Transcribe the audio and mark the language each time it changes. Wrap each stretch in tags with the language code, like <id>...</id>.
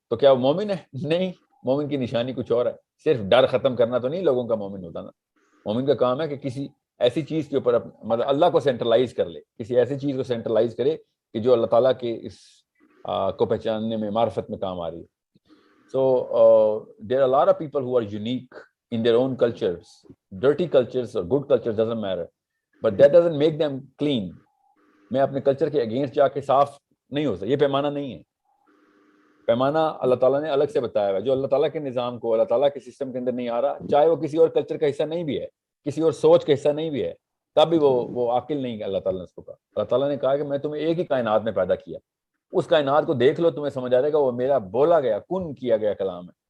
<ur>تو کیا وہ مومن ہے؟ نہیں, مومن کی نشانی کچھ اور ہے. صرف ڈر ختم کرنا تو نہیں لوگوں کا مومن ہوتا نا. مومن کا کام ہے کہ کسی ایسی چیز کے اوپر مطلب اللہ کو سینٹرلائز کر لے, کسی ایسی چیز کو سینٹرلائز کرے کہ جو اللہ تعالیٰ کے اس کو پہچاننے میں, معرفت میں کام آ رہی ہے.</ur> <en>So there are a lot of people who are unique in their own cultures. Dirty cultures or good cultures doesn't matter, but that doesn't make them clean.</en> <ur>میں اپنے کلچر کے اگینسٹ جا کے صاف نہیں ہو سکتا, یہ پیمانہ نہیں ہے. پیمانہ اللہ تعالیٰ نے الگ سے بتایا ہے. جو اللہ تعالیٰ کے نظام کو, اللہ تعالیٰ کے سسٹم کے اندر نہیں آ رہا, چاہے وہ کسی اور کلچر کا حصہ نہیں بھی ہے, کسی اور سوچ کا حصہ نہیں بھی ہے, تب بھی وہ عاقل نہیں ہے. اللہ تعالیٰ نے اس کو کہا, اللہ تعالیٰ نے کہا کہ میں تمہیں ایک ہی کائنات میں پیدا کیا, اس کائنات کو دیکھ لو, تمہیں سمجھ آ جائے گا وہ میرا بولا گیا, کن کیا گیا کلام ہے.</ur>